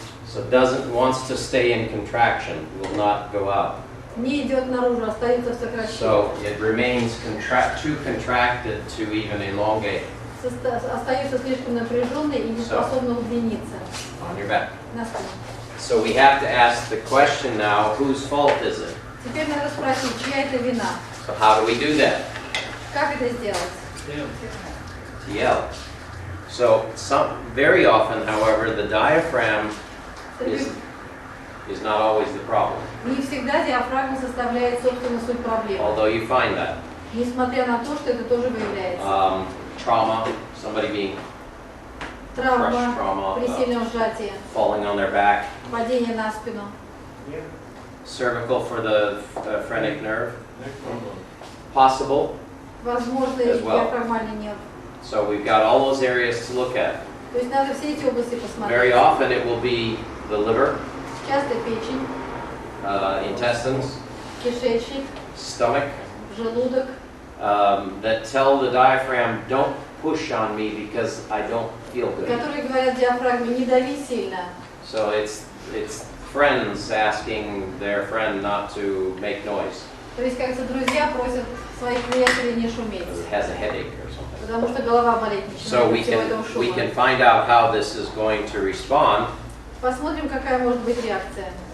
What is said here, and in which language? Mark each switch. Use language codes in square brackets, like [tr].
[en] So it wants to stay in contraction, will not go out. [ru] Не идет наружу, остается в сокращении. [en] So it remains too contracted to even elongate. [ru] Остается слишком напряженной и не способна удлиниться. [en] On your back. [ru] На спине. [en] So we have to ask the question now, whose fault is it? [ru] Теперь надо спросить, чья это вина? [en] So how do we do that? [ru] Как это сделать? [en] TL. So very often, however, the diaphragm is not always the problem, [ru] Не всегда диафрагма составляет, собственно, суть проблемы. [en] although you find that. [ru] Несмотря на то, что это тоже выявляется. [en] Trauma, somebody being [ru] Травма, [en] trauma, [ru] при сильном сжатии, [en] falling on their back, [ru] падение на спину, Нет? [en] cervical for the phrenic nerve, possible. [ru] возможно, [en] As well. [ru] диафрагмальный нерв. [en] So we've got all those areas to look at. [ru] То есть надо все эти области [en] Very [ru] посмотреть. [en] often it will be the liver, [ru] Часто печень, [en] intestines, [ru] кишечник, [en] stomach, [ru] желудок, [en] that tell the diaphragm, don't push on me because I don't feel good. [ru] которые говорят диафрагме, не дави сильно. [en] So it's friends asking their friend not to make noise [ru] То есть, как-то друзья просят своих приятелей не шуметь, [en] because it has a headache or something. [ru] потому что голова болеть [en] So [ru] начинает [en] we [ru] от всего этого [en] can [ru] шума. [en] find out how this is going to respond [ru] Посмотрим, какая может быть реакция.